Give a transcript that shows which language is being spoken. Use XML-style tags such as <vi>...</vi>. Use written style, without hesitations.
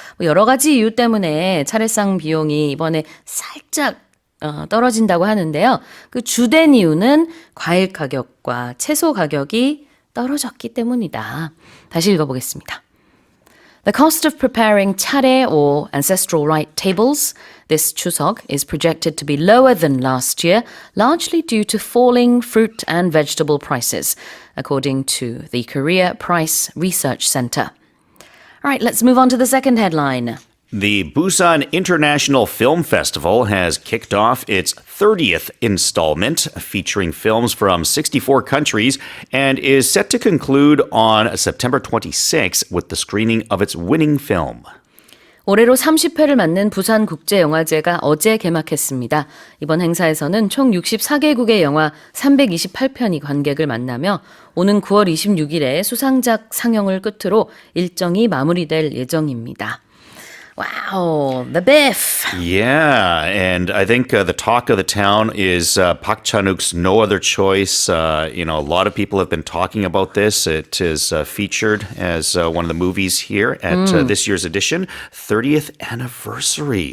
<ko>뭐 여러 가지 이유 때문에 차례상 비용이 이번에 살짝 떨어진다고 하는데요. 그 주된 이유는 과일 가격과 채소 가격이 떨어졌기 때문이다. 다시 읽어보겠습니다.</ko> <en>The cost of preparing 차례 or ancestral rite tables this 추석 is projected to be lower than last year, largely due to falling fruit and vegetable prices, according to the Korea Price Research Center. All right, let's move on to the second headline. The Busan International Film Festival has kicked off its 30th installment, featuring films from 64 countries, and is set to conclude on September 26 with the screening of its winning film.</en> <ko>올해로 30회를 맞는 부산국제영화제가 어제 개막했습니다. 이번 행사에서는 총 64개국의 영화 328편이 관객을 만나며 오는 9월 26일에 수상작 상영을 끝으로 일정이 마무리될 예정입니다.</ko> <en>Wow, the Biff. Yeah, and I think the talk of the town is Park Chan-wook's No Other Choice. A lot of people have been talking about this. It is featured as one of the movies here at this year's edition, 30th anniversary.</en>